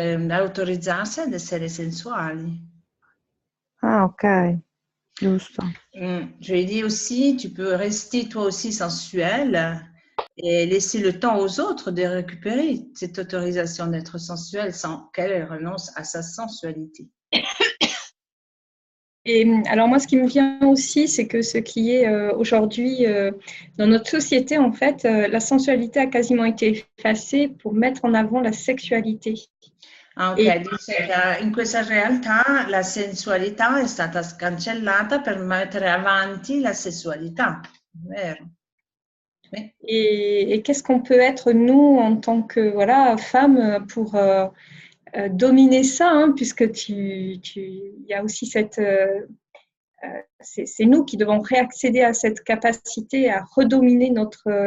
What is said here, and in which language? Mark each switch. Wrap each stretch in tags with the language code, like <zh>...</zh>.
<it>Autorizzarsi ad essere sensuali. Ah, ok, giusto.</it> <fr>Je lui ai dit aussi, tu peux rester toi aussi sensuel et laisser le temps aux autres de récupérer cette autorisation d'être sensuelle sans qu'elle renonce à sa sensualité. Et alors moi, ce qui me vient aussi, c'est que ce qui est aujourd'hui dans notre société, en fait, la sensualité a quasiment été effacée pour mettre en avant la sexualité.</fr> <it>Ah, ok, dice che in questa realtà la sensualità è stata cancellata per mettere avanti la sessualità, vero?</it> <fr>Oui. Et qu'est-ce qu'on peut être, nous, en tant que femmes, pour dominer ça, hein, puisque il y a aussi cette... c'est nous qui devons réaccéder à cette capacité à redominer notre</fr>